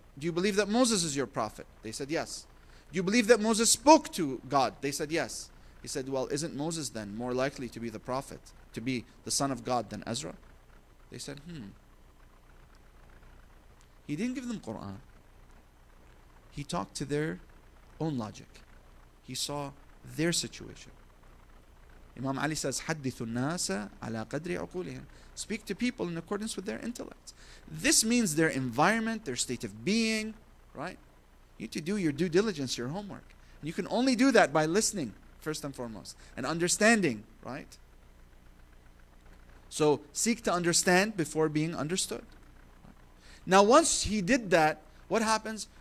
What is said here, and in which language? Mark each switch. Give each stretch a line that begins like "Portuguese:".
English: Do you believe that Moses is your prophet? They said yes. Do you believe that Moses spoke to God? They said yes. He said, well, isn't Moses then more likely to be the prophet, to be the son of God than Ezra? They said, He didn't give them Quran. He talked to their own logic. He saw their situation. Imam Ali says,
Arabic: حَدِّثُ النَّاسَ عَلَى قَدْرِ عُقُولِهِمْ.
English: Speak to people in accordance with their intellect. This means their environment, their state of being, right? You need to do your due diligence, your homework. And you can only do that by listening, first and foremost, and understanding, right? So seek to understand before being understood. Now once he did that, what happens?